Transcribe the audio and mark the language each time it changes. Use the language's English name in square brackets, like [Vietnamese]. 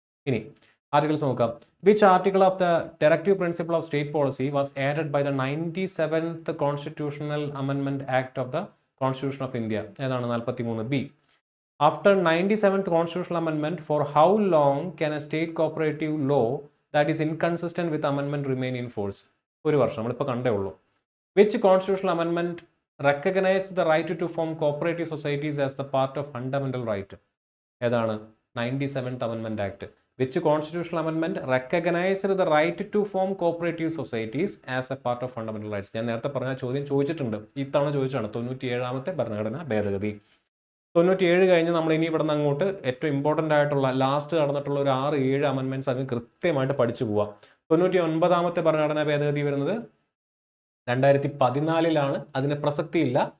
[Malayalam] ഇനി ആർട്ടിക്കിൾസ് നോക്കാം. [English] Which article of the directive principle of state policy was added by the 97th constitutional അമെൻമെന്റ് act of the constitution of India? ഏതാണ്? 43B. After 97th constitutional അമെൻമെന്റ്, for how long can A state cooperative law that is inconsistent with amendment remain in force? [Malayalam] 1 വർഷം, നമ്മളിപ്പോൾ കണ്ടേ ഉള്ളൂ. [English] Which constitutional amendment recognized the right to form cooperative societies as the part of fundamental right? ഏതാണ്? 97th Amendment Act. Which constitutional amendment recognized the right to form cooperative societies as a part of fundamental rights? [Malayalam] ഞാൻ നേരത്തെ പറഞ്ഞ ചോദ്യം ചോദിച്ചിട്ടുണ്ട്, ഇത്തവണ ചോദിച്ചാണ്. 97ാമത്തെ ഭരണഘടനാ ഭേദഗതി. 97 കഴിഞ്ഞ് നമ്മൾ ഇനി ഇവിടെ നിന്ന് അങ്ങോട്ട് ഏറ്റവും ഇമ്പോർട്ടൻ്റ് ആയിട്ടുള്ള ലാസ്റ്റ് നടന്നിട്ടുള്ള ഒരു 6-7 അമെൻമെന്റ്സ് അങ്ങ് കൃത്യമായിട്ട് പഠിച്ചു പോവാം. 99ാമത്തെ ഭരണഘടനാ ഭേദഗതി വരുന്നത് 2014 അതിന് പ്രസക്തിയില്ല.